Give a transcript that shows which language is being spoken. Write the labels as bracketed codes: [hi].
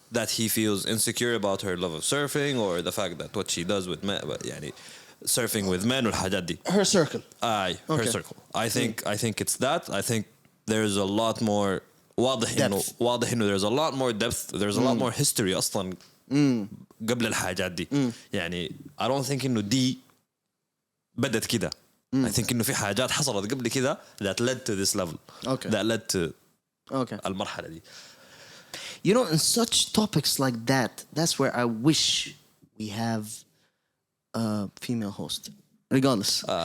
[en] That he feels insecure about her love of surfing, or the fact that what she does with men, يعني, surfing with men والحاجات دي. Her circle. Aye, her circle. I think it's that. I think there's a lot more واضح إنه there's a lot more depth, there's a lot more history أصلا قبل الحاجات دي. [ar] يعني I don't think إنه دي بدت كده. [en] I think إنه في حاجات حصلت قبل كده that led to this level. Okay. That led to [ar] المرحلة دي. [en] You know, in such topics like that, that's where I wish we have a female host. Regardless.